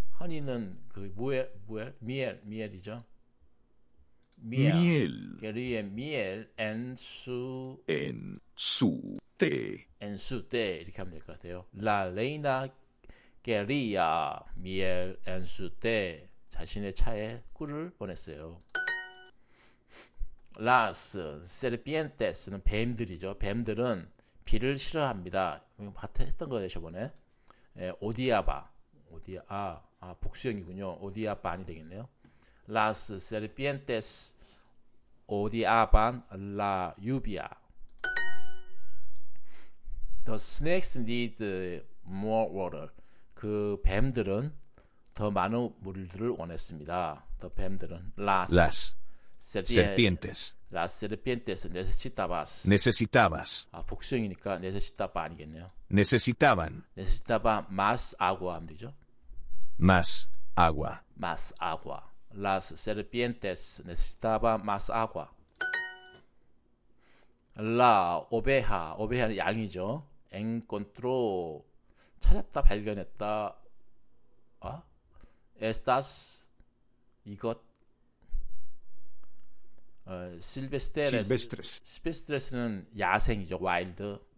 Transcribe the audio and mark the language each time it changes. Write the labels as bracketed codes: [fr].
[ko] honey는 그 미엘이죠. [es] Miel quería miel en su té. [ko] 이렇게 하면 될 것 같아요. [es] La reina quería miel en su té. [ko] 자신의 차에 꿀을 원했어요. [es] Las serpientes [ko] 는 뱀들이죠. 뱀들은 비를 싫어합니다. 했던 거예요 저번에. 오디아바, 복수형이군요. 오디아반이 되겠네요. [es] Las serpientes odiaban la lluvia. [en] The snakes need more water. [ko] 그 뱀들은 더 많은 물들을 원했습니다. The 뱀들은 [es] Las serpientes necesitabas. [ko] 복수형이니까 necesitaba 아니겠네요. [es] Necesitaban necesitaba más agua 하면 되죠. más agua. Las serpientes necesitaban más agua. [ko] La oveja는 양이죠. encontró 찾았다, 발견했다. estas 이것. 실베스트레스는 야생이죠. 와일드.